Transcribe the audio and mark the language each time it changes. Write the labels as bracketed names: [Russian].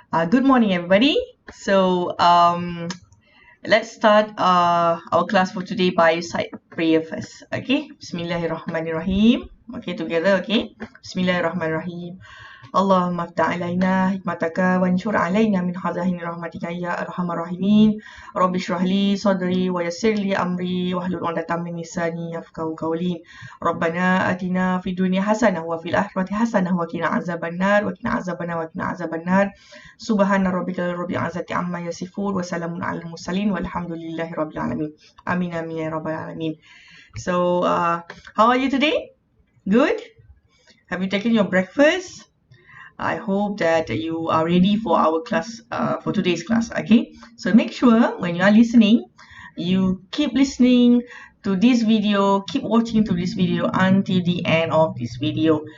[English] Good morning, everybody. So, let's start our class for today by side prayer first. Okay, Bismillahirrahmanirrahim. Okay, together. Okay, Bismillahirrahmanirrahim. [Arabic] اللهم افتح علينا حكمتك وانشر علينا من خزائن رحمتك يا أرحم الراحمين رب اشرح لي صدري ويسر لي أمري واحلل عقدة من لساني يفقهوا قولي ربنا آتنا في الدنيا حسنة وفي الآخرة حسنة وقنا عذاب النار وقنا عذاب النار سبحان ربك رب العزة عما يصفون وسلام على المرسلين والحمد لله رب العالمين آمين آمين يا رب العالمين. [English] So, how are you today? Good? Have you taken your breakfast? I hope that you are ready for our class, for today's class. Okay, so make sure when you are listening, you keep listening to this video, keep watching to this video until the end of this video.